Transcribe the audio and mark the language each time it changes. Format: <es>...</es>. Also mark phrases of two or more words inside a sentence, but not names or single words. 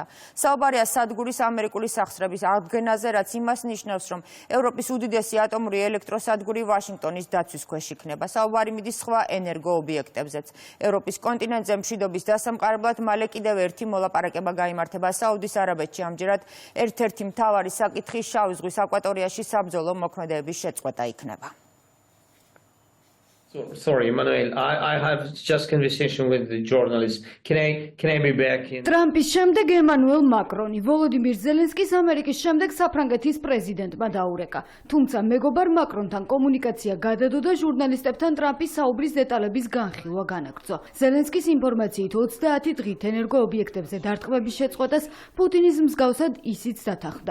<ka>საუბარია სადგურის ამერიკული სახსრების აღდგენაზე, რაც იმას ნიშნავს, რომ ევროპის უდიდესი ატომური ელექტროსადგური ვაშინგტონის დაცვის ქვეშ იქნება. საუბარი მიდის სხვა ენერგოობიექტებზეც. ევროპის კონტინენტზე მშვიდობის სამყარებლად მალე კიდევ ერთი მოლაპარაკება გაიმართება საუდის არაბეთში. ამჯერად ერთ-ერთი მთავარი საკითხი შავი ზღვის აკვატორიაში საბრძოლო მოქმედებების შეწყვეტა იქნება.</ka> <en>Sorry, Emmanuel. I have just conversation with the journalist. Can I be back in?</en> <ka>ტრამპის შემდეგ ემანუელ მაკრონი, ვოლოდიმირ ზელენსკის ამერიკის შემდეგ საფრანგეთის პრეზიდენტმა დაურეკა. თუმცა მეგობარ მაკრონთან კომუნიკაცია გადადო და ჟურნალისტებთან ტრამპის საუბრის დეტალების განხილვა განაგრძო. ზელენსკის ინფორმაციით 30 დღით ენერგოობიექტებზე დარტყმების შეწყვეტას პუტინის მსგავსად ისიც დათანხმდა.</ka>